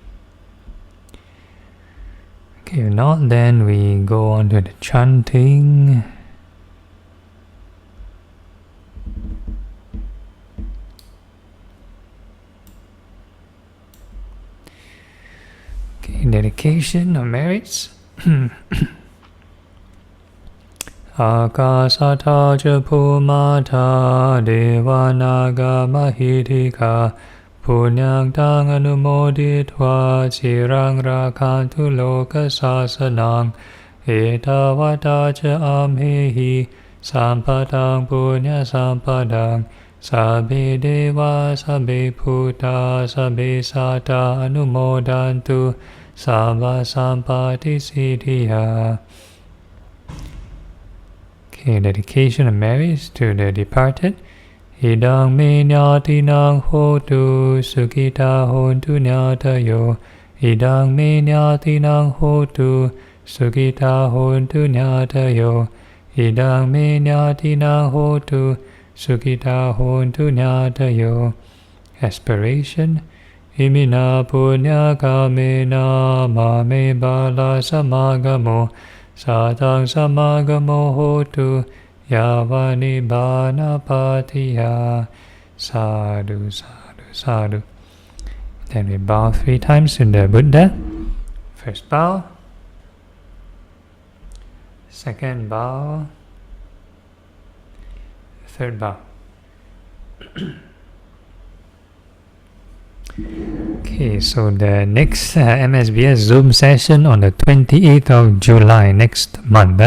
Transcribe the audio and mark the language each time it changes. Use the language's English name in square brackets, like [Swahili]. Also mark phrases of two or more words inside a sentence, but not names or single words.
[English] Okay, if not, then we go on to the chanting. Okay, dedication or merits. [Pali] Akasata Japumata Devanaga Mahitika Punyang Tang Anumoditva Chirang Rakantu Loka Sasanang Etavata Cha Amhehi Sampadang Punya Sampadang Sabbe Deva Sabbe Bhuta Sabbe Sata Anumodantu Sabba Sampati Siddhiya. [English] Okay, dedication and merits to the departed. [Pali] Idang me nyati nang hotu sukita hontu nyatayo. Idang me nyati nang hotu sukita hontu nyatayo. Idang me nyati nang hotu sukita hontu nyatayo. [English] Aspiration. [Pali] Imina punya kamena mame bala samagamo. Satang samagamo hotu yavani bana patiya. Sadhu, sadhu, sadhu. [English] Then we bow 3 times to the Buddha. First bow. Second bow. Third bow. Okay, so the next MSBS Zoom session on the 28th of July next month.